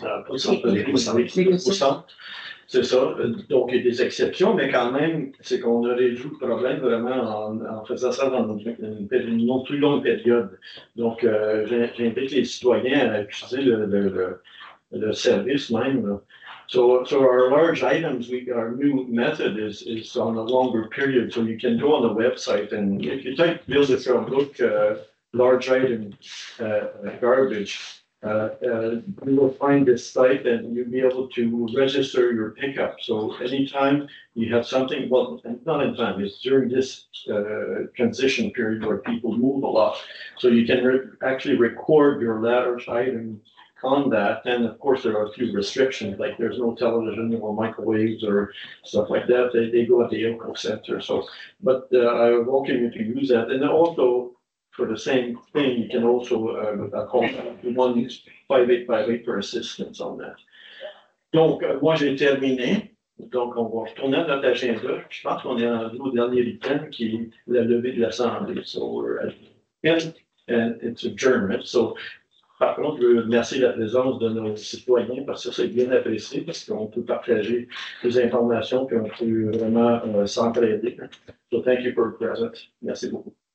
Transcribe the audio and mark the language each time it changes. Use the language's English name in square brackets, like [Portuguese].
[French] Au centre. C'est ça. Donc, il y a des exceptions, mais quand même, c'est qu'on a résolu le problème vraiment en faisant ça dans une plus longue période. Donc, j'invite les citoyens à utiliser le service même. [English] So our large items, our new method is on a longer period, so you can go on the website and if you type visit from book, large item, garbage, you will find this site and you'll be able to register your pickup. So anytime you have something, well, not in time, it's during this transition period where people move a lot. So you can actually record your large item on that. And of course, there are a few restrictions, like there's no television or microwaves or stuff like that. They go at the Eco Center. So, but I welcome you to use that. And also, for the same thing, you can also call 1-5858 for assistance on that. [French] Donc, moi, j'ai terminé. Donc, on va retourner à notre agenda. Je pense qu'on est rendu au dernier item qui est la levée de l'Assemblée. [English] So, we're at the end, and it's adjournment. [French] So, par contre, je veux remercier la présence de nos citoyens parce que c'est bien apprécié, parce qu'on peut partager des informations puis on peut vraiment s'entraider. So, [English] thank you for your presence. [French] Merci beaucoup.